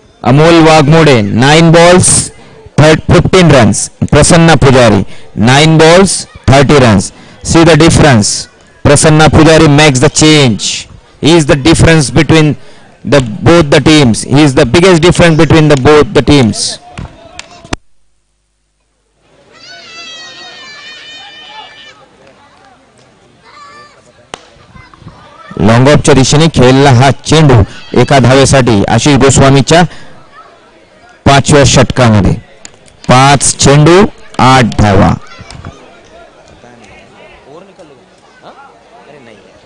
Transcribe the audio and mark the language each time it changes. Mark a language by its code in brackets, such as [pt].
[en] Amol Waghmode 9 balls 15 runs. Prasanna Pujari 9 balls 30 runs. See the difference. Prasanna Pujari makes the change. He is the difference between both the teams. He is the biggest difference between both the teams. [mr] Long ऑफच्या दिशेने खेळला हा चेंडू एका धावेसाठी आशिष गोस्वामीच्या 5व्या षटकामध्ये. 5 चेंडू 8 धावा. Over निकाल हाँ अरे नहीं